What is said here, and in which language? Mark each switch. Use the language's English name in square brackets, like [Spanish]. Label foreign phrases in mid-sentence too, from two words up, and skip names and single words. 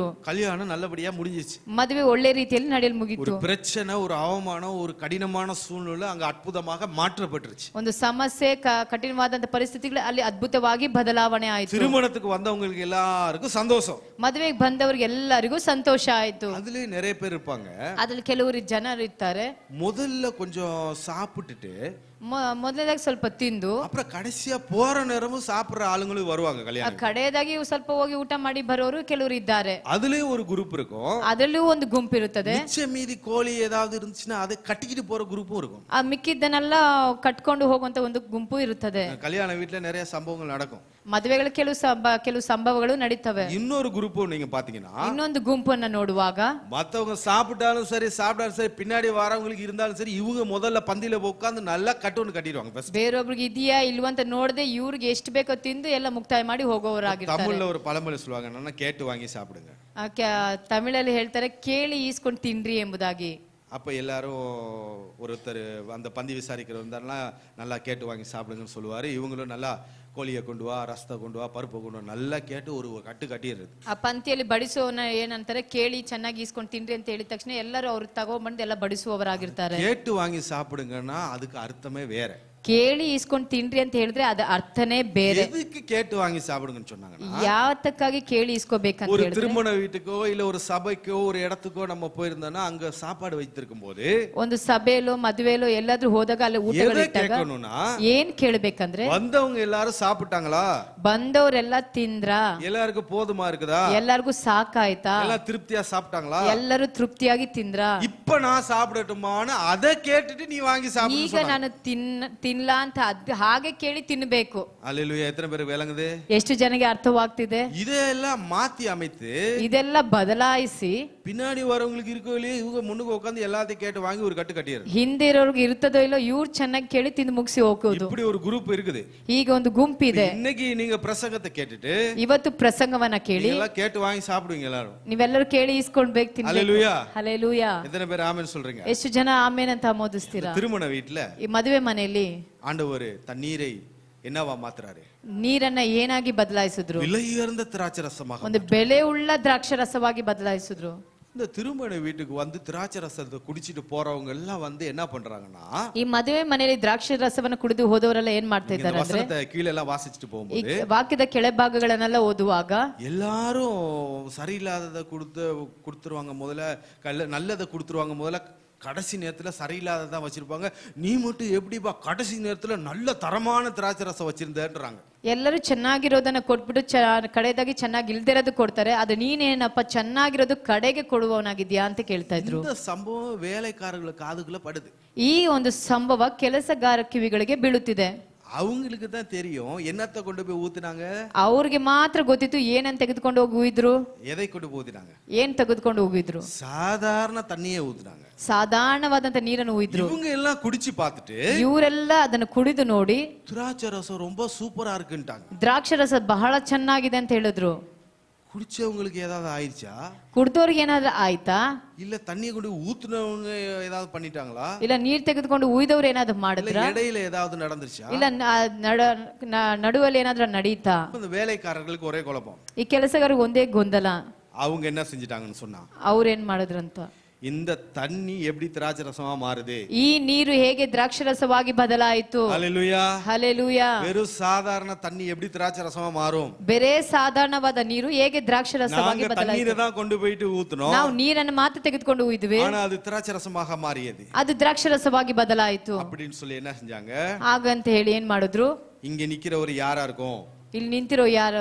[Tamil] கல்யாணம் நல்லபடியா முடிஞ்சிச்சு. [Kannada] ಮದುವೆ ಒಳ್ಳೆ ರೀತಿಯಲ್ಲಿ ನಡೆಯಲು ಮುಗಿತು. [Tamil] ஒரு பிரச்சனை, ஒரு அவமானம், ஒரு கடினமான சூழ்நிலை அங்க அற்புதமாக மாற்றப்பட்டுருச்சு. [Kannada] ಒಂದು ಸಮಸ್ಯೆ, ಕಠಿಣವಾದಂತ ಪರಿಸ್ಥಿತಿಗಳು ಅಲ್ಲಿ ಅದ್ಭುತವಾಗಿ ಬದಲಾವಣೆ ಆಯ್ತು. [Tamil] திருமணத்துக்கு வந்தவங்களுக்கு எல்லாருக்கும் சந்தோஷம். [Kannada] ಮದುವೆಗೆ ಬಂದವರಿಗೆ ಎಲ್ಲರಿಗೂ ಸಂತೋಷ ಆಯ್ತು. [Tamil] அதுலயே நிறைய பேர் இருப்பாங்க, [Kannada] ಅದ್ರಲ್ಲಿ ಕೆಲವರು ಜನರು ಇರ್ತಾರೆ, [Tamil] முதல்ல கொஞ்சம் சாப்பிட்டுட்டு [Kannada] ಮೊದಲನೇದಾಗಿ ಸ್ವಲ್ಪ ತಿಂದು [Tamil] அப்புறம் கடைசியா போற நேரமும் சாப்பிடுற ஆளுங்களும் வருவாங்க கல்யாணம். [Kannada] ಕಡೆಯದಾಗಿ ಸ್ವಲ್ಪ ಹೋಗಿ ಊಟ ಮಾಡಿ ಬರೋರು ಕೆಲವರು ಇದ್ದಾರೆ. [Tamil] அதுலயும் ஒரு குரூப் இருக்கும், [Kannada] ಅದರಲ್ಲೂ ಒಂದು ಗುಂಪು ಇರುತ್ತದೆ. [Tamil] மிச்ச மீதி கோழி ஏதாவது இருந்துச்சுன்னா அதை கட்டிக்கிட்டு போற குரூப்பும் இருக்கும். [Kannada] ಆ ಮಿಕ್ಕಿದ್ದನ್ನೆಲ್ಲ ಕಟ್ಕೊಂಡು ಹೋಗುವಂತ ಒಂದು ಗುಂಪು ಇರುತ್ತದೆ. [Tamil] கல்யாண வீட்டுல நிறைய சம்பவங்கள் நடக்கும். [Kannada] ಮದುವೆಗಳು ಕೆಲವು ಸಂಭವಗಳು ನಡೀತವೆ. [Tamil] இன்னொரு குரூப் நீங்க பாத்தீங்கன்னா, [Kannada] ಇನ್ನೊಂದು ಗುಂಪನ್ನ ನೋಡುವಾಗ [Tamil] மத்தவங்க சாப்பிட்டாலும் சரி பின்னாடி வரவங்களுக்கு இருந்தாலும் சரி, இவங்க முதல்ல பந்தியில உட்கார்ந்து நல்லா கட்டொன்னு கட்டிடுவாங்க. [Kannada] ಬೇರೊಬ್ರಿಗೆ ಇದೆಯಾ ಇಲ್ವಂತ ನೋಡದೆ ಇವ್ರಿಗೆ ಎಷ್ಟು ಬೇಕೋ ತಿಂದು ಎಲ್ಲ ಮುಕ್ತಾಯ ಮಾಡಿ ಹೋಗೋರಾಗಿರ್ತಾರೆ. [Tamil] தமிழ்ல ஒரு பழமொழி சொல்லுவாங்க, என்னன்னா கேட்டு வாங்கி சாப்பிடுங்க. [Kannada] ತಮಿಳಲ್ಲಿ ಹೇಳ್ತಾರೆ ಕೇಳಿ ಈಸ್ಕೊಂಡು ತಿನ್ರಿ ಎಂಬುದಾಗಿ. [Tamil] அப்ப எல்லாரும் ஒருத்தர் அந்த பந்தி விசாரிக்கிறவர் இருந்தாருன்னா நல்லா கேட்டு வாங்கி சாப்பிடுங்கன்னு சொல்லுவாரு. இவங்களும் நல்லா கோழியை கொண்டு வா, ரசத்தை கொண்டு வா, பருப்பு கொண்டு வா, நல்லா கேட்டு ஒரு கட்டு கட்டிடுறது. [Kannada] ಆ ಪಂಕ್ತಿಯಲ್ಲಿ ಬಡಿಸೋನ ಏನಂತಾರೆ, ಕೇಳಿ ಚೆನ್ನಾಗಿ ಈಸ್ಕೊಂಡು ತಿನ್ರಿ ಅಂತ ಹೇಳಿದ ತಕ್ಷಣ ಎಲ್ಲರೂ ಅವ್ರು ತಗೊಂಡ್ಬಂದು ಎಲ್ಲ ಬಡಿಸುವವರಾಗಿರ್ತಾರೆ. [Tamil] கேட்டு வாங்கி சாப்பிடுங்கன்னா அதுக்கு அர்த்தமே வேற. [Kannada] ಕೇಳಿ ಈಸ್ಕೊಂಡು ತಿನ್ರಿ ಅಂತ ಹೇಳಿದ್ರೆ ಅದ ಅರ್ಥನೇ ಬೇರೆ. [Tamil] எதுக்கு கேட்டு வாங்கி சாப்பிடுங்கன்னு சொன்னாங்க? [Kannada] ಯಾವತ್ತಕ್ಕಾಗಿ ಕೇಳಿ ಈಸ್ಕೋಬೇಕಂತ [Tamil] ஒரு [Kannada] ಹೇಳಿದ್ರೆ, [Tamil] திருமண வீட்டுக்கோ இல்ல ஒரு சபைக்கோ ஒரு இடத்துக்கோ நம்ம போயிருந்தோம்னா அங்க சாப்பாடு வைத்திருக்கும் போது [Kannada] ಒಂದು ಸಭೆಯಲ್ಲೋ ಮದುವೆಯಲ್ಲೋ ಎಲ್ಲಾದ್ರೂ ಹೋದಾಗ ಅಲ್ಲಿ ಊಟಗಳಿಟ್ಟಾಗ ಏನ್ ಕೇಳಬೇಕಂದ್ರೆ, [Tamil] வந்தவங்க எல்லாரும் சாப்பிட்டாங்களா, [Kannada] ಬಂದವರೆಲ್ಲ ತಿಂದ್ರಾ, [Tamil] எல்லாருக்கும் போதுமா இருக்குதா, [Kannada] ಎಲ್ಲರಿಗೂ ಸಾಕಾಯ್ತಾ, [Tamil] எல்லாம் திருப்தியா சாப்பிட்டாங்களா, [Kannada] ಎಲ್ಲರೂ ತೃಪ್ತಿಯಾಗಿ ತಿಂದ್ರಾ, [Tamil] இப்ப நான் சாப்பிடட்டுமான்னு அதை கேட்டுட்டு நீ வாங்கி சாப்பிடு. [Kannada] ಈಗ ನಾನು ತಿನ್ಲಾ ಅಂತ ಹಾಗೆ ಕೇಳಿ ತಿನ್ಬೇಕು. [Tamil] அல்லேலூயா. எத்தனை பேருக்கு விளங்குது? [Kannada] ಎಷ್ಟು ಜನಕ್ಕೆ ಅರ್ಥವಾಗ್ತಿದೆ? [Tamil] இதெல்லாம் மாத்தி அமைத்து [Kannada] ಇದೆಲ್ಲ ಬದಲಾಯಿಸಿ [Tamil] பின்னாடி வரவங்களுக்கு இருக்கோ இல்லையே, இவங்க முன்னுக்கு உட்கார்ந்து எல்லாத்தையும் கேட்டு வாங்கி ஒரு கட்டு கட்டிடுறது. [Kannada] ಹಿಂದೆ ಇರೋರ್ಗೆ ಇರ್ತದೋ ಇಲ್ಲೋ ಇವ್ರು ಚೆನ್ನಾಗಿ ಕೇಳಿ ತಿಂದು ಮುಗಿಸಿ ಹೋಗೋದು. [Tamil] இப்படி ஒரு குரூப் இருக்குது. [Kannada] ಈಗ ಒಂದು ಗುಂಪಿದೆ. [Tamil] இன்னைக்கு நீங்க பிரசங்கத்தை கேட்டுட்டு [Kannada] ಇವತ್ತು ಪ್ರಸಂಗವನ್ನ ಕೇಳಿ [Tamil] எல்லாம் கேட்டு வாங்கி சாப்பிடுவீங்க எல்லாரும். [Kannada] ನೀವೆಲ್ಲರೂ ಕೇಳಿ ಇಸ್ಕೊಂಡ್ಬೇಕು, ತಿನ್ಬೇಕು. [Tamil] அல்லேலூயா. [Kannada] ಹಲ್ಲೆಲೂಯಾ. [Tamil] எத்தனை பேர் ஆமென் சொல்றீங்க? [Kannada] ಎಷ್ಟು ಜನ ಆಮೇನ್ ಅಂತ ಆಮೋದಿಸ್ತೀರಾ? [Tamil] திருமண வீட்டுல [Kannada] ಈ ಮದುವೆ ಮನೆಯಲ್ಲಿ [Tamil] ஆண்டவர் தண்ணீரை என்னவா மாத்துறாரு? [Kannada] ನೀರನ್ನ ಏನಾಗಿ ಬದಲಾಯಿಸಿದ್ರು? [Tamil] விலையுயர்ந்த திராட்சை ரசமாக. [Kannada] ಒಂದು ಬೆಲೆ ಉಳ್ಳ ದ್ರಾಕ್ಷರಸವಾಗಿ ಬದಲಾಯಿಸಿದ್ರು. [Tamil] இந்த திருமண வீட்டுக்கு வந்து திராட்சை ரசத்தை குடிச்சிட்டு போறவங்க எல்லாம் வந்து என்ன பண்றாங்கன்னா, [Kannada] ಈ ಮದುವೆ ಮನೆಯಲ್ಲಿ ದ್ರಾಕ್ಷಿ ರಸವನ್ನ ಕುಡಿದು ಹೋದವರೆಲ್ಲ ಏನ್ ಮಾಡ್ತಾ ಇದ್ದಾರೆ ಅಂದ್ರೆ, [Tamil] வசனத்தை கீழே எல்லாம் வாசிச்சுட்டு போகும்போது [Kannada] ವಾಕ್ಯದ ಕೆಳಭಾಗಗಳನ್ನೆಲ್ಲ ಓದುವಾಗ [Tamil] எல்லாரும் சரியில்லாததை கொடுத்துருவாங்க முதல்ல, நல்லதை கொடுத்துருவாங்க முதல்ல, கடைசி நேரத்துல சரியில்லாததான் வச்சிருப்பாங்க. நீ மட்டும் எப்படிப்பா கடைசி நேரத்துல நல்ல தரமான திராட்சை ரசம் வச்சிருந்தேன்றாங்க. [Kannada] ಎಲ್ಲರೂ ಚೆನ್ನಾಗಿರೋದನ್ನ ಕೊಟ್ಬಿಟ್ಟು ಕಡೆದಾಗಿ ಚೆನ್ನಾಗಿ ಇಲ್ದಿರೋದು ಕೊಡ್ತಾರೆ. ಅದು ನೀನೇನಪ್ಪ ಚೆನ್ನಾಗಿರೋದು ಕಡೆಗೆ ಕೊಡುವವನಾಗಿದ್ಯಾ ಅಂತ ಕೇಳ್ತಾ ಇದ್ರು. [Tamil] இந்த சம்பவம் வேலைக்காரர்கள் காதுக்குள்ள படுது. [Kannada] ಈ ಒಂದು ಸಂಭವ ಕೆಲಸಗಾರ ಕಿವಿಗಳಿಗೆ ಬೀಳುತ್ತಿದೆ. [Tamil] அவங்களுக்கு தான் தெரியும் என்னத்தை கொண்டு போய் ஊத்துனாங்க. [Kannada] ಅವ್ರಿಗೆ ಮಾತ್ರ ಗೊತ್ತಿತ್ತು ಏನನ್ನ ತೆಗೆದುಕೊಂಡು ಹೋಗಿ ಉಯ್ದ್ರು. [Tamil] எதை கொண்டு ஊத்தினாங்க? [Kannada] ಏನ್ ತೆಗೆದುಕೊಂಡು ಹೋಗಿದ್ರು? [Tamil] சாதாரண தண்ணியே ஊத்துனாங்க. [Kannada] ಸಾಧಾರಣವಾದಂತ ನೀರನ್ನು ಉಯ್ದ್ರು. [Tamil] இவங்க எல்லாம் குடிச்சு பார்த்துட்டு [Kannada] ಇವರೆಲ್ಲ ಅದನ್ನು ಕುಡಿದು ನೋಡಿ [Tamil] திராட்சை ரசம் ரொம்ப சூப்பரா இருக்குன்ட்டாங்க. [Kannada] ದ್ರಾಕ್ಷರಸ ಬಹಳ ಚೆನ್ನಾಗಿದೆ ಅಂತ ಹೇಳಿದ್ರು. [Tamil] குடிச்சவங்களுக்கு ஏதாவது ஆயிடுச்சா? [Kannada] ಕುಡ್ದವ್ರಿಗೆ ಏನಾದ್ರೂ ಆಯ್ತಾ? [Tamil] இல்ல தண்ணியை கொண்டு ஊத்துனவங்க ஏதாவது பண்ணிட்டாங்களா? [Kannada] ಇಲ್ಲ ನೀರ್ ತೆಗೆದುಕೊಂಡು ಉಯ್ದವ್ರು ಏನಾದ್ರು ಮಾಡಿದ್ರ? [Tamil] இடையில ஏதாவது நடந்துருச்சா? [Kannada] ಇಲ್ಲ ನಡುವಲ್ಲಿ ಏನಾದ್ರೂ ನಡೀತಾ? [Tamil] இந்த வேலைக்காரர்களுக்கு ஒரே குழப்பம். [Kannada] ಈ ಕೆಲಸಗಾರರಿಗೆ ಒಂದೇ ಗೊಂದಲ. [Tamil] அவங்க என்ன செஞ்சிட்டாங்கன்னு சொன்னா, [Kannada] ಅವ್ರೇನ್ ಮಾಡಿದ್ರಂತ, [Tamil] இந்த தண்ணி எப்படி திராட்சை ரசமா மாறுது? [Kannada] ಈ ನೀರು ಹೇಗೆ ದ್ರಾಕ್ಷರಸವಾಗಿ ಬದಲಾಯಿತು? [Tamil] ஹல்லேலூயா. [Kannada] ಹಲ್ಲೆಲೂಯಾ. [Tamil] வெறும் சாதாரண தண்ணி எப்படி திராட்சை ரசமா மாறும்? [Kannada] ಬೇರೆ ಸಾಧಾರಣವಾದ ನೀರು ಹೇಗೆ ದ್ರಾಕ್ಷರಸವಾಗಿ [Tamil] நாங்க [Kannada] ಬದಲಾಯಿತು? [Tamil] தண்ணீரை தான் கொண்டு போயிட்டு ஊத்துனோம். [Kannada] ನಾವು ನೀರನ್ನು ಮಾತ್ರ ತೆಗೆದುಕೊಂಡು ಹೋಗಿದ್ವಿ, [Tamil] ஆனா அது திராட்சை ரசமாக மாறியது. [Kannada] ಅದು ದ್ರಾಕ್ಷರಸವಾಗಿ ಬದಲಾಯಿತು [Tamil] அப்படின்னு சொல்லி என்ன செஞ்சாங்க? [Kannada] ಹಾಗಂತ ಹೇಳಿ ಏನ್ ಮಾಡಿದ್ರು? [Tamil] இங்க நிக்கிறவர் யாரா இருக்கும்? [Kannada] ಇಲ್ಲಿ ನಿಂತಿರೋ ಯಾರು